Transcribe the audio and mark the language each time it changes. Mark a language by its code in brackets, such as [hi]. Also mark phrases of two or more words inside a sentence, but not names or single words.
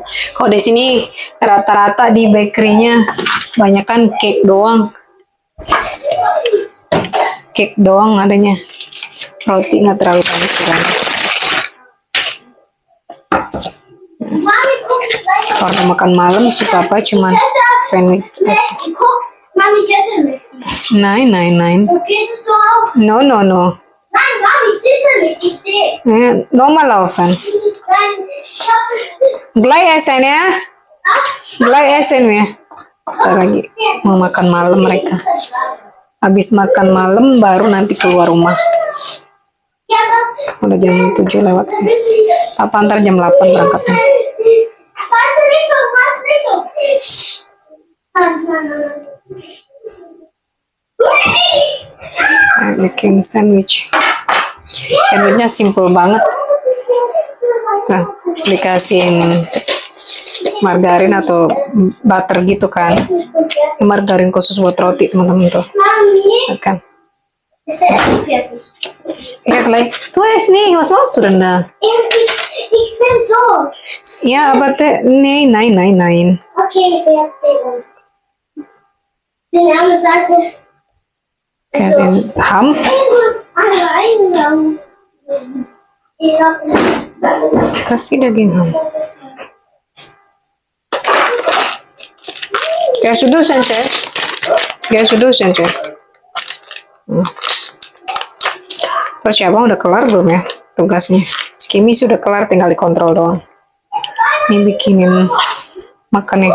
[id] Kalau di sini rata-rata di bakerynya banyak kan cake doang. Cake doang adanya. Roti nggak terlalu banyak kurangnya. Kalau makan malam suka apa? Cuman sandwich aja. [de] Mami, ich hätte nichts. Nein. So geht es doch auch. No. Nein, Mami, ich sitze nicht. Ich stehe. Normal laufen. Nein, ich habe... Gleich essen ya. Gleich essen ya. [id] Ntar lagi mau makan malam mereka. Habis makan malam baru nanti keluar rumah. [de] Ja, was? [id] Udah jam 7 lewat sih. Papa ntar jam 8 berangkatnya. [de] Falsche Richtung. [id] Bikin sandwich. Sandwichnya simple banget. Nah, dikasihin margarin atau butter gitu kan. Margarin khusus buat roti teman-teman tuh. [de] Mami, [id] Kan. [de] ist der Essen fertig? Ja, gleich. Du weißt nicht, was machst du denn da? Ich bin so. Ja, aber nein, nein, nein, nein. Okay, fertig. Die andere Seite. [id] Kasih ham. [de] Allein. [id] Kasih daging ham. Ya sudah, Sanchez. Ya sudah, Sanchez. Terus ya bang udah kelar belum ya tugasnya? Skimi sudah kelar, tinggal dikontrol doang. Ini bikinin makan nih.